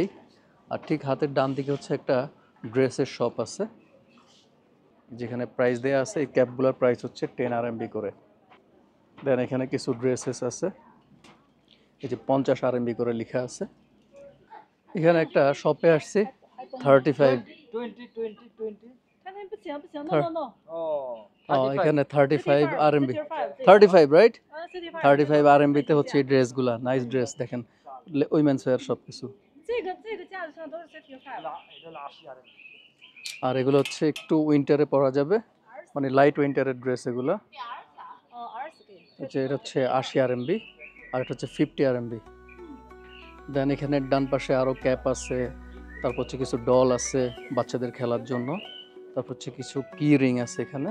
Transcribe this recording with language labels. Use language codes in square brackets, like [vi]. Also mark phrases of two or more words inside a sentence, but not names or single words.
[bn] আর ঠিক হাতের ডান দিকে হচ্ছে একটা ড্রেসের শপ আছে, যেখানে প্রাইস দেওয়া আছে। এই ক্যাপগুলোর প্রাইস হচ্ছে 10 RMB করে। দেন এখানে কিছু ড্রেসেস আছে, এই যে 50 RMB করে লেখা আছে। এখানে একটা শপে আসছি 35। [zh] 不行不行 [en] ，no no no， [bn] এখানে 35 RMB, 35 রাইট, 35 35 RMB তে হচ্ছে এই ড্রেসগুলা। [en] nice dress, [bn] দেখেন [en] women's wear [bn] সব কিছু। [zh] 这个架子上都是35。 [bn] আর এগুলো হচ্ছে একটু উইন্টারে পরা যাবে, মানে লাইট উইন্টারের ড্রেস এগুলো। [zh] 20给。 [bn] হচ্ছে এটা হচ্ছে 80 RMB, আর এটা হচ্ছে 50 RMB। দেন এখানে ডান পাশে আরও ক্যাপ আছে, তারপর হচ্ছে কিছু ডল আছে বাচ্চাদের খেলার জন্য, তারপর হচ্ছে কিছু কি রিং আছে এখানে।